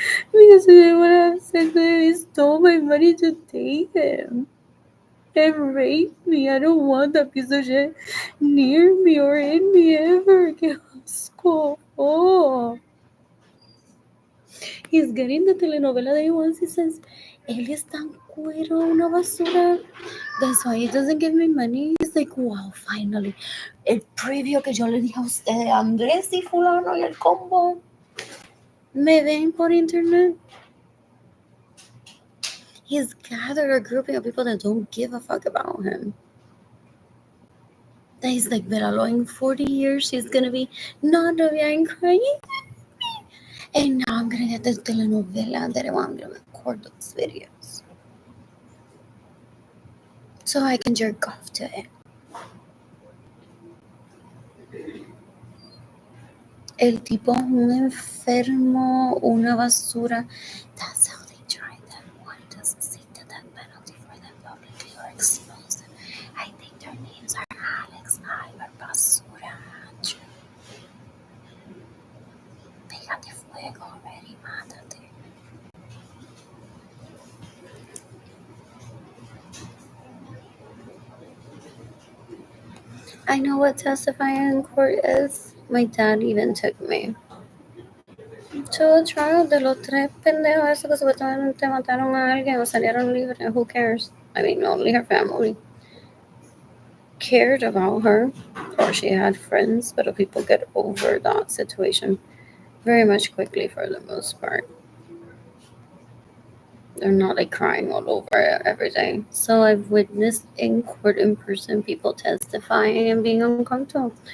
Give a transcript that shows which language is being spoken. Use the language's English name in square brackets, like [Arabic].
[English] Because he didn't want to have sex with him. He stole my money to date him. And raped me. I don't want that piece of shit near me or in me ever. [Spanish] Que asco. [English] Oh. He's getting the telenovela that he wants. He says, [Spanish] Él es tan cuero, una basura. [English] That's why he doesn't give me money. He's like, wow, finally. [Spanish] El previo que yo le dije a usted de Andrés y fulano y el combo. Me ven por internet. [English] He's gathered a grouping of people that don't give a fuck about him. That he's like, Veralo, in 40 years, she's gonna be non-novia and crying. And now I'm gonna get this telenovela that I'm gonna record those videos. So I can jerk off to it. [Spanish] El tipo es un enfermo, una basura. [English] That's how they try them. One doesn't seek the death penalty for them publicly or expose them. I think their names are Alex, Ivar, Basura, Andrew. [Spanish] Pégate fuego [English] already, [Spanish] mátate. [English] I know what testifying in court is. My dad even took me to a trial [Spanish] de los tres pendejos esos que supuestamente mataron a alguien o salieron libres. [English] Who cares? I mean, only her family cared about her, or she had friends, but people get over that situation very much quickly for the most part. They're not like crying all over it every day. So I've witnessed in court in person people testifying and being uncomfortable.